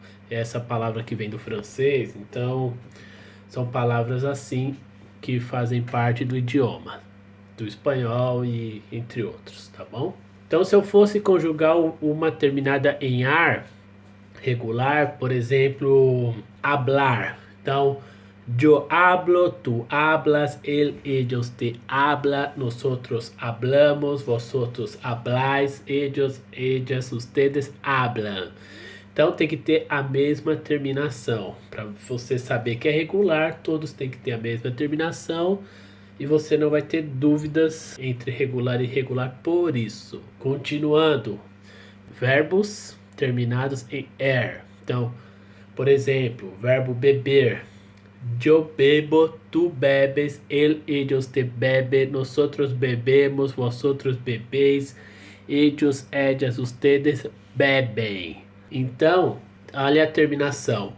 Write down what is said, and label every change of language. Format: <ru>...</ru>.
<pt>Essa palavra que vem do francês. Então, são palavras assim que fazem parte do idioma, do espanhol e entre outros, tá bom? Então, se eu fosse conjugar uma terminada em ar regular, por exemplo, hablar.</pt> <es>Então, yo hablo, tú hablas, él, ella, usted habla, nosotros hablamos, vosotros habláis, ellos, ellas, ustedes hablan.</es> <pt>Então tem que ter a mesma terminação. Para você saber que é regular, todos têm que ter a mesma terminação e você não vai ter dúvidas entre regular e irregular por isso. Continuando, verbos terminados em er. Então, por exemplo, verbo beber.</pt> <es>Yo bebo, tú bebes, él, ellos te bebe, nosotros bebemos, vosotros bebéis, ellos, ellas, ustedes bebem.</es> <pt>Então, olha a terminação.</pt>